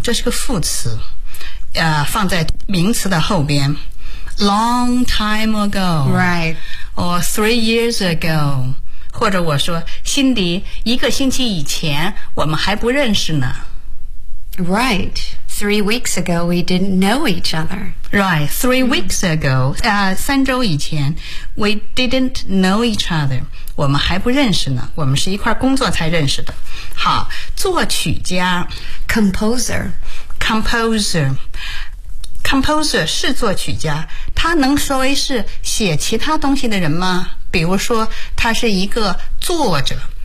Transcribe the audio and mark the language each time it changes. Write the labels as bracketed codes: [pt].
[zh] 这是个副词、放在名词的后边。 [en] Long time ago Right Or 3 years ago [zh] 或者我说，辛迪，一个星期以前我们还不认识呢。 [en] Right. 3 weeks ago, we didn't know each other. Right. 3 weeks ago, 三周以前 we didn't know each other. [zh] 我们还不认识呢。我们是一块工作才认识的。好，作曲家 [en] Composer. [zh] Composer. Composer 是作曲家。他能说为是写其他东西的人吗？比如说他是一个作者。